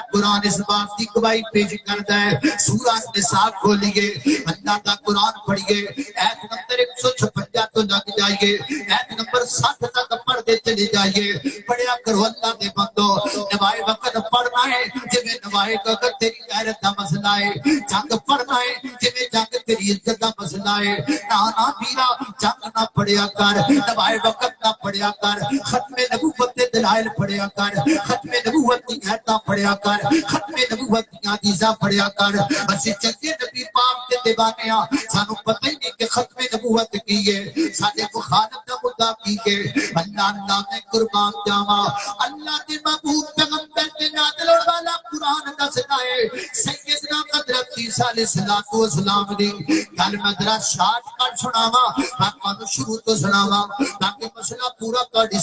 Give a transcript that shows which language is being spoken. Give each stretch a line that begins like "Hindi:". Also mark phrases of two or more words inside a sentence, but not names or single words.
Urdu: قرآن اس بات کی گواہی پیش کرتا ہے سورہ نساء کھولیے اللہ دا قرآن پڑھیے ایت نمبر 156 تو لگ جائیے ایت نمبر 60 تک پڑھتے چلے جائیے
Punjabi: پڑھیا کرو اللہ دے بندو نوائے وقت پڑھنا ہے جویں نوائے وقت تیری غیرت دا مسئلہ ہے جنگ پڑھنا ہے جویں جنگ تیری عزت دا مسئلہ ہے نانا میرا جنگ نہ پڑھیا کر نوائے وقت نہ پڑھیا کر ختم نبوت دے دلائل پڑھیا کر ختم نبوت دی آیتاں پڑھیا کر ختم نبوت دی حدیثاں پڑھیا کر اسی چنگے نبی پاک دے دیوانے ہاں سانو پتہ ہی نہیں کہ ختم نبوت کی ہے ساڈے مخالف دا مدعا کی ہے اللہ میں قربان جاواں اللہ دے محبوب پیغمبر دے نازل ہونے والا قرآن دسدا ہے سیدنا حضرت عیسیٰ علیہ السلام دی گل میں ذرا
English: short cut
Punjabi: سناواں آپ شروع تو سناواں تاکہ مسئلہ پورا تہاڈی